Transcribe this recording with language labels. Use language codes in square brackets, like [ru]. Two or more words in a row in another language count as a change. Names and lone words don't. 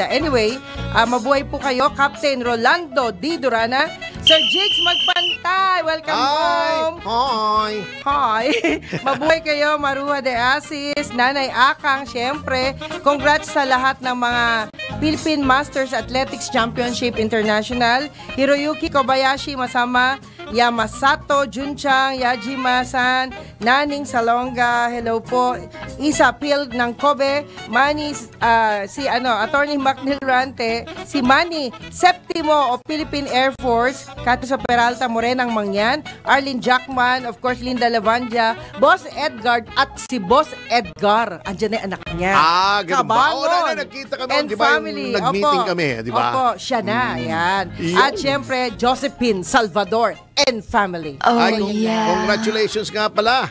[tl] Anyway, mabuhay po kayo, Captain Rolando D. Durana, Sir Jigs Magpantay, welcome home. Hi. Hi! Mabuhay kayo, Maruha de Asis, Nanay Akang, syempre. Congrats sa lahat ng mga Philippine Masters Athletics Championship International, Hiroyuki Kobayashi Masama, Yamasato Junchang, Yajima-san, Naning Salonga, [en] hello po. [tl] Isa Pil ng Kobe, Manny, Attorney Macnil Rante, si Manny Septimo of Philippine Air Force, Kato sa Peralta Morenang Mangyan, Arlene Jackman, of course Linda Lavandia, Boss Edgar at si Boss Edgar. Andiyan na yung anak niya. Ganun ba? Kabangon. Nagkita kami. And Di ba family. yung nag-meeting Opo. kami, di ba? Opo, siya na. Yan. Yun. At syempre, Josephine Salvador and family. Congratulations nga pala.